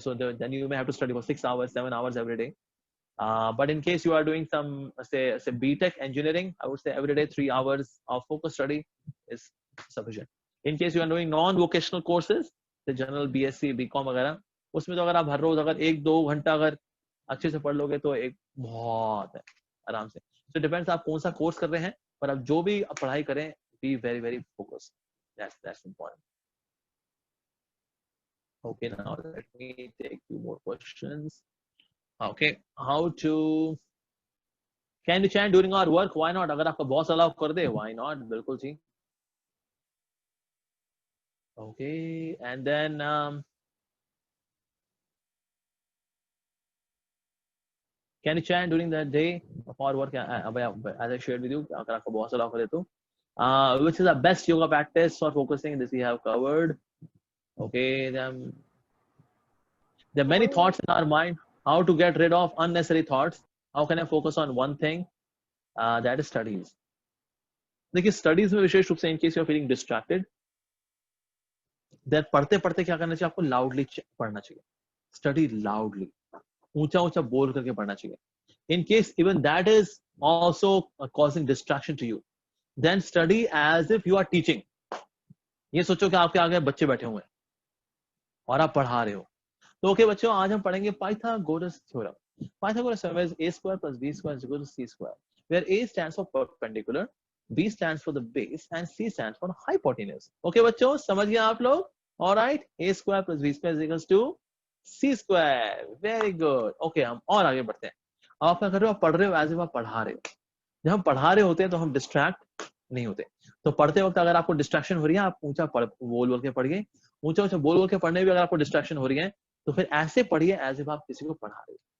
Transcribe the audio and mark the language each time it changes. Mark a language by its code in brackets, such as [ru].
[en] So then you may have to study for 6 hours, 7 hours every day. But in case you are doing some say BTech engineering, I would say every day 3 hours of focus study is sufficient. In case you are doing non-vocational courses, the general BSc, BCom [hi] वगैरह, उसमें तो अगर आप हर रोज अगर 1-2 घंटा अगर अच्छे से पढ़ लोगे तो एक बहुत है आराम से. [en] So it depends [hi] आप कौन सा कोर्स कर रहे हैं, पर आप जो भी पढ़ाई करें [en] be very, very focused. That's important. Okay, now let me take two more questions. Okay, how to can you chant during our work? Why not? [hi] अगर आपका boss allow कर दे, [en] why not? [hi] बिल्कुल जी. [en] Okay, and then can you chant during the day of our work? As I shared with you, [hi] अगर आपका boss allow करे तो. [en] Which is the best yoga practice for focusing? This we have covered. Okay, then there are many thoughts in our mind. How to get rid of unnecessary thoughts? How can I focus on one thing? That is studies. [hi] देखिए studies में विशेष रूप से [en] in case you are feeling distracted, [hi] then पढ़ते पढ़ते क्या करना चाहिए आपको? लाउडली पढ़ना चाहिए. [en] study loudly, [hi] ऊंचा ऊंचा बोल करके पढ़ना चाहिए. [en] In case even that is also causing distraction to you, then study as if you are teaching. [hi] ये सोचो कि आपके आगे बच्चे बैठे हुए हैं और आप पढ़ा रहे हो. तो ओके बच्चों, आज हम पढ़ेंगे Pythagoras theorem. [en] Pythagoras theorem is a square plus b square is equal to c square, where a stands for perpendicular, b stands for the base, and c stands for hypotenuse. [hi] Okay बच्चों, समझ गए आप लोग? [en] All right, a square plus b square is equals to c square. Very good. [hi] Okay, हम और आगे बढ़ते हैं. आप क्या कर रहे हो? आप पढ़ रहे हो एज इफ आप पढ़ा रहे हो. जब हम पढ़ा रहे होते हैं तो हम डिस्ट्रैक्ट नहीं होते. तो पढ़ते वक्त अगर आपको डिस्ट्रैक्शन हो रही है, आप ऊंचा बोल के पढ़िए. ऊंचा ऊंचा बोल के पढ़ने भी अगर आपको डिस्ट्रैक्शन हो रही है तो फिर ऐसे पढ़िए एज इफ आप किसी को पढ़ा रहे हो.